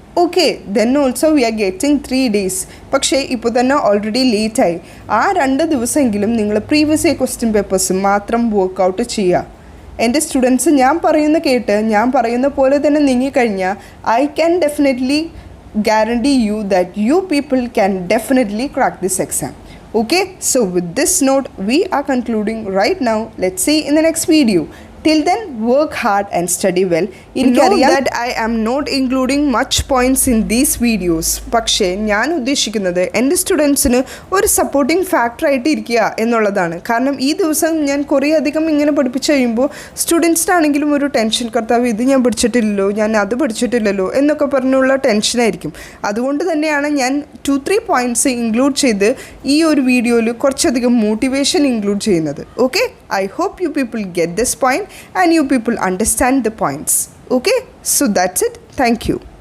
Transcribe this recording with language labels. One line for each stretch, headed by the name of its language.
English: Okay, then also we are getting 3 days.
Malayalam: പക്ഷേ ഇപ്പോൾ തന്നെ ഓൾറെഡി ലേറ്റായി. ആ 2 ദിവസമെങ്കിലും നിങ്ങൾ പ്രീവിയസ് ഇയർ ക്വസ്റ്റ്യൻ പേപ്പേഴ്സ് മാത്രം വർക്കൗട്ട് ചെയ്യുക. എൻ്റെ സ്റ്റുഡൻസ് ഞാൻ പറയുന്ന പോലെ തന്നെ നീങ്ങിക്കഴിഞ്ഞാൽ
English: I can definitely guarantee you that you people can definitely crack this exam. Okay, so with this note we are concluding right now. Let's see in the next video. Till then, work hard and study well. Know that I am not including much points in these videos.
Malayalam: പക്ഷേ ഞാൻ ഉദ്ദേശിക്കുന്നത് എൻ്റെ സ്റ്റുഡൻസിന് ഒരു supporting ഫാക്ടറായിട്ട് ഇരിക്കുക എന്നുള്ളതാണ്. കാരണം ഈ ദിവസം ഞാൻ കുറേ അധികം ഇങ്ങനെ പഠിപ്പിച്ച് കഴിയുമ്പോൾ സ്റ്റുഡൻസിനാണെങ്കിലും ഒരു ടെൻഷൻ, കർത്താവ് ഇത് ഞാൻ പഠിച്ചിട്ടില്ലല്ലോ, ഞാൻ അത് പഠിച്ചിട്ടില്ലല്ലോ എന്നൊക്കെ പറഞ്ഞുള്ള ടെൻഷനായിരിക്കും. അതുകൊണ്ട് തന്നെയാണ് ഞാൻ 2-3 പോയിൻറ്റ്സ് ഇൻക്ലൂഡ് ചെയ്ത് ഈ ഒരു വീഡിയോയിൽ കുറച്ചധികം മോട്ടിവേഷൻ ഇൻക്ലൂഡ് ചെയ്യുന്നത്.
English: Okay, I hope you people get this point and you people understand the points. Okay, so that's it. Thank you.